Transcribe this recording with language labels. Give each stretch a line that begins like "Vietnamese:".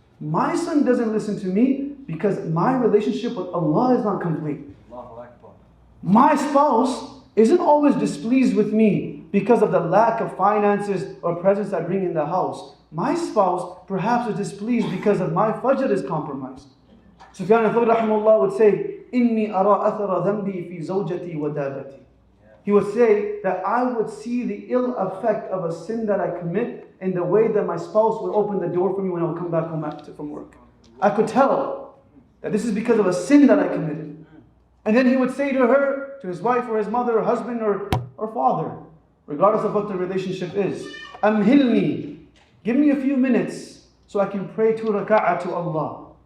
English: My son doesn't listen to me because my relationship with Allah is not complete. My spouse isn't always displeased with me because of the lack of finances or presents I bring in the house. My spouse perhaps is displeased because of my fajr is compromised.
Arabic: Sufyan al-Thawri rahimahullah
English: would say,
Arabic: إِنِّي أَرَى أَثَرَ ذَنْبِي فِي زَوْجَتِي وَدَابَتِي.
English: He would say that I would see the ill effect of a sin that I commit in the way that my spouse would open the door for me when I would come back home from work. I could tell that this is because of a sin that I committed. And then he would say to her, to his wife or his mother or husband or father, regardless of what the relationship is, أَمْهِلْنِي, give me a few minutes so I can pray 2 raka'ah to Allah.